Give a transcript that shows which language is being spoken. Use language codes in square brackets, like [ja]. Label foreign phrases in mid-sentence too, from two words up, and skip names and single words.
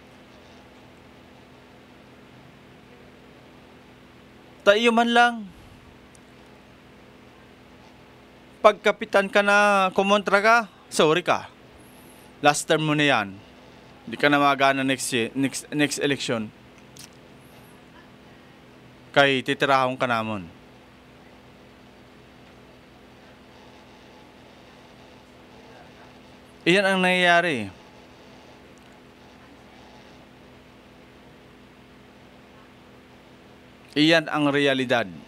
[tl] Tayo man lang. Pag kapitan ka na kumontra ka, sorry ka. [en] Last term [tl] mo na yan. Hindi ka na magana [en] next election. [bik] Kay titirahon ka namon. [tl] Iyan ang nangyayari. Iyan ang realidad.